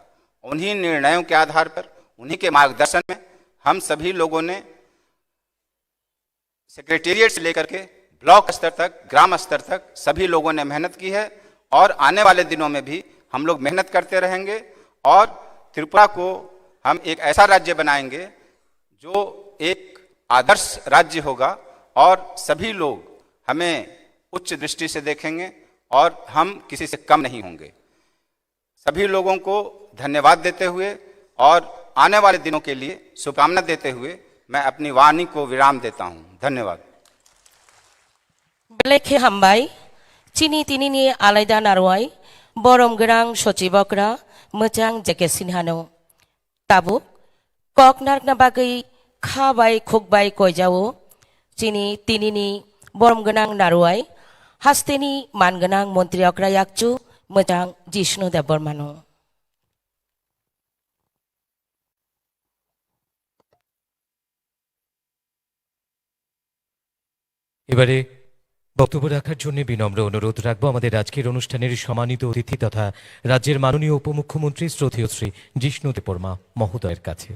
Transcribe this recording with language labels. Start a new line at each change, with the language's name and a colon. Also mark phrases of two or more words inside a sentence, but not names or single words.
Hindi: उन्हीं निर्णयों के आधार पर, उन्हीं के मार्गदर्शन में हम सभी लोगों ने सेक्रेटेरिएट से लेकर के ब्लॉक स्तर तक, ग्राम स्तर तक सभी लोगों ने मेहनत की है और आने वाले दिनों में भी हम लोग मेहनत करते रहेंगे और त्रिपुरा को हम एक ऐसा राज्य बनाएंगे जो एक आदर्श राज्य होगा और सभी लोग हमें उच्च दृष्टि से देखेंगे और हम किसी से कम नहीं होंगे। सभी लोगों को धन्यवाद देते हुए और आने वाले दिनों के लिए शुभकामना देते हुए मैं अपनी वाणी को विराम देता हूं। धन्यवाद।
Kok Borok: बेलेखे हामबाय चिनी तिनिनि आलायदा नारवाय बरम गोनां सचिबकरा मोजां जेके सिनहानो ताबु ककनारना बागै खाबाय खुकबाय कयजावो चिनी तिनिनि बरम गोनां नारवाय हास्तेनि मानगोनां मन्त्रि अक्रा याकचु मोजां जिष्णु देब बर्मानो।
Bangla: এবারে বক্তব্য রাখার জন্য বিনম্র অনুরোধ রাখবো আমাদের আজকের অনুষ্ঠানের সম্মানিত অতিথি তথা রাজ্যের মাননীয় উপমুখ্যমন্ত্রী শ্রদ্ধেয় শ্রী জিষ্ণু দেববর্মা মহোদয়ের কাছে।